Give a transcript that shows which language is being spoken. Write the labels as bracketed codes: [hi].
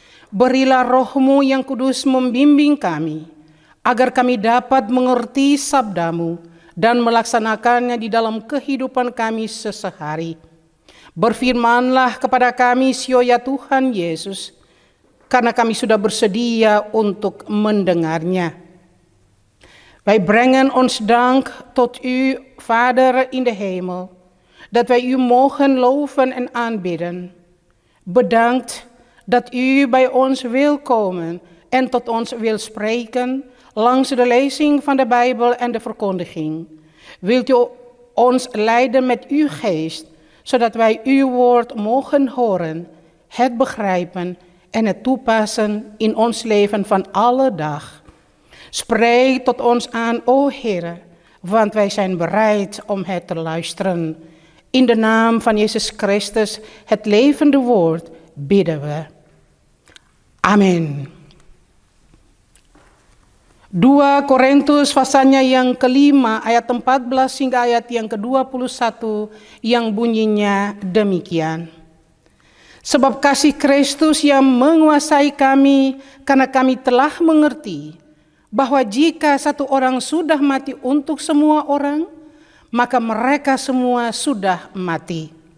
[id] Berilah Roh-Mu yang kudus membimbing kami, agar kami dapat mengerti sabda-Mu dan melaksanakannya di dalam kehidupan kami sehari-hari. Berfirmanlah kepada kami, Sio ya Tuhan Yesus, karena kami sudah bersedia untuk mendengarnya. [nl] Wij brengen ons dank tot u, Vader in de hemel, dat wij u mogen loven en aanbidden. Bedankt dat u bij ons wil komen en tot ons wil spreken langs de lezing van de Bijbel en de verkondiging. Wilt u ons leiden met uw geest, zodat wij uw woord mogen horen, het begrijpen en het toepassen in ons leven van alle dag. Spreek tot ons aan, o Heere, want wij zijn bereid om het te luisteren. In de naam van Jezus Christus, het levende woord, bidden we. [id] Amin. 2 Korintus pasalnya yang kelima ayat 14 hingga ayat yang ke-21 yang bunyinya demikian. Sebab kasih Kristus yang menguasai kami karena kami telah mengerti bahwa jika satu orang sudah mati untuk semua orang, maka mereka semua sudah mati.